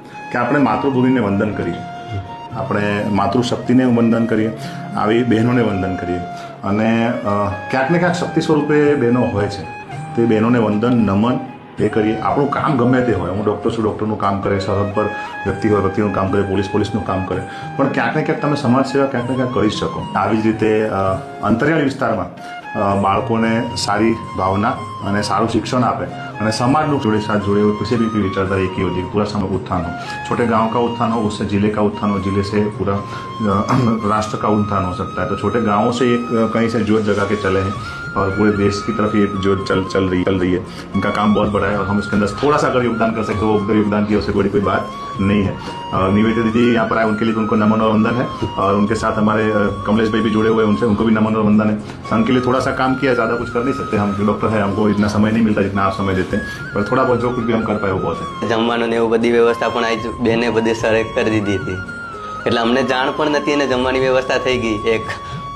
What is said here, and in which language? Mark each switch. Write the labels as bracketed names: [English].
[Gujarati] કે આપણે માતૃભૂમિને વંદન કરીએ, આપણે માતૃશક્તિને વંદન કરીએ, આવી બહેનોને વંદન કરીએ. અને ક્યાંક ને ક્યાંક શક્તિ સ્વરૂપે બહેનો હોય છે, તે બહેનોને વંદન નમન એ કરીએ. આપણું કામ ગમે તે હોય, હું ડૉક્ટર છું, ડૉક્ટરનું કામ કરે, સરહદ પર વ્યક્તિ હોય વ્યક્તિનું કામ કરે, પોલીસનું કામ કરે, પણ ક્યાંક ને ક્યાંક તમે સમાજ સેવા ક્યાંક ને ક્યાંક કરી શકો. આવી જ રીતે અંતરિયાળ વિસ્તારમાં બાળકોને સારી ભાવના અને સારું शिक्षण આપे અને સમાજનું જોड़े [Hindi] साथ जुड़े हुए किसी भी विचारधारा एक ही होती है, पूरा समय उत्थान हो. छोटे गांव का उत्थान हो, उससे जिले का उत्थान हो, जिले से पूरा राष्ट्र का उत्थान हो सकता है. तो छोटे गांवों से एक कहीं से जोत जगा के चले हैं और पूरे देश की तरफ ये जोत चल रही है. इनका काम बहुत बड़ा है और हम इसके अंदर थोड़ा सा अगर योगदान कर सकते हो, वो योगदान की उससे बड़ी कोई बात नहीं है. निवेदिता दीदी यहाँ पर आए, उनके लिए उनको नमन और वंदन है. और उनके साथ हमारे कमलेश भाई भी जुड़े हुए हैं, उनसे उनको भी नमन और वंदन है. संघ के लिए थोड़ा सा काम किया, ज़्यादा कुछ कर नहीं सकते. हम डॉक्टर है, हमको इतना समय नहीं मिलता जितना आप समय देते हैं, पर थोड़ा बहुत जो कुछ भी हम कर पाए वो बहुत है. [Gujarati] જમવાનું ને એવું બધી વ્યવસ્થા પણ આ બેને બધી સરે કરી દીધી હતી, એટલે અમને જાણ પણ નથી અને જમવાની વ્યવસ્થા થઈ ગઈ. એક